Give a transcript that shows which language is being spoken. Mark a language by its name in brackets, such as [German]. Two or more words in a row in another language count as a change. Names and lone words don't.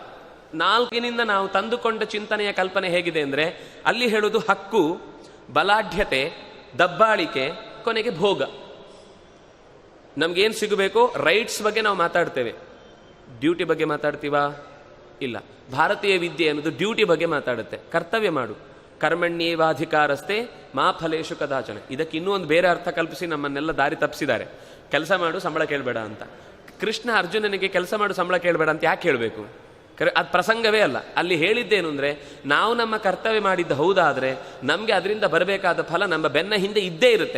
[Kannada] 4 ನಾವು ತಂದುಕೊಂಡ ಚಿಂತನೆಯ ಕಲ್ಪನೆ ಹೇಗಿದೆ ಅಂದರೆ, ಅಲ್ಲಿ ಹೇಳುವುದು ಹಕ್ಕು, ಬಲಾಢ್ಯತೆ, ದಬ್ಬಾಳಿಕೆ, ಕೊನೆಗೆ ಭೋಗ. ನಮಗೇನು ಸಿಗಬೇಕೋ ರೈಟ್ಸ್ ಬಗ್ಗೆ ನಾವು ಮಾತಾಡ್ತೇವೆ, ಡ್ಯೂಟಿ ಬಗ್ಗೆ ಮಾತಾಡ್ತೀವಾ? ಇಲ್ಲ. ಭಾರತೀಯ ವಿದ್ಯೆ ಅನ್ನೋದು ಡ್ಯೂಟಿ ಬಗ್ಗೆ ಮಾತಾಡುತ್ತೆ. ಕರ್ತವ್ಯ ಮಾಡು, [Sanskrit] ಕರ್ಮಣ್ಯೇವಾಧಿಕಾರಸ್ಥೆ ಮಾ ಫಲೇಶು ಕದಾಚನ. [Kannada] ಇದಕ್ಕೆ ಇನ್ನೂ ಒಂದು ಬೇರೆ ಅರ್ಥ ಕಲ್ಪಿಸಿ ನಮ್ಮನ್ನೆಲ್ಲ ದಾರಿ ತಪ್ಪಿಸಿದ್ದಾರೆ. ಕೆಲಸ ಮಾಡು, ಸಂಬಳ ಕೇಳಬೇಡ ಅಂತ. ಕೃಷ್ಣ ಅರ್ಜುನನಿಗೆ ಕೆಲಸ ಮಾಡು, ಸಂಬಳ ಕೇಳಬೇಡ ಅಂತ ಯಾಕೆ ಹೇಳಬೇಕು? ಅದು ಪ್ರಸಂಗವೇ ಅಲ್ಲ. ಅಲ್ಲಿ ಹೇಳಿದ್ದೇನು ಅಂದರೆ, ನಾವು ನಮ್ಮ ಕರ್ತವ್ಯ ಮಾಡಿದ್ದು ಹೌದಾದರೆ ನಮಗೆ ಅದರಿಂದ ಬರಬೇಕಾದ ಫಲ ನಮ್ಮ ಬೆನ್ನ ಹಿಂದೆ ಇದ್ದೇ ಇರುತ್ತೆ.